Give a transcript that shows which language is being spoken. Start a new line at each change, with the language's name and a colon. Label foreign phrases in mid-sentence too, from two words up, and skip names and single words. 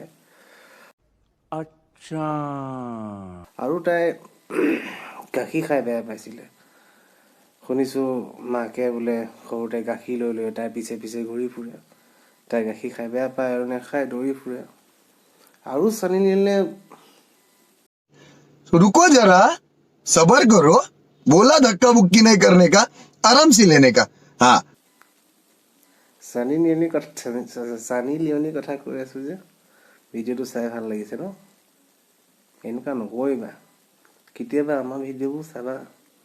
Hindi: अच्छा
Assamese: আৰু তাই গাখীৰ খাই বেয়া পাইছিলে। শুনিছোঁ মাকে বোলে সৰুতে গাখীৰ লৈ লৈ তাই পিছে পিছে ঘূৰি ফুৰে। তাই গাখীৰ খাই বেয়া পায় আৰু নেখায়, দৌৰি ফুৰে। আৰু সানি লিঅ'নে
Hindi: रुको जरा, सबर करो। बोला धक्का बुक्की नहीं करने का, आराम से लेने का। हाँ
Assamese: সানি লিঅ'নিৰ কথা কৈ আছোঁ যে ভিডিঅ'টো চাই ভাল লাগিছে ন? এনেকুৱা নকৰিবা, কেতিয়াবা আমাৰ ভিডিঅ'বোৰ চাবা।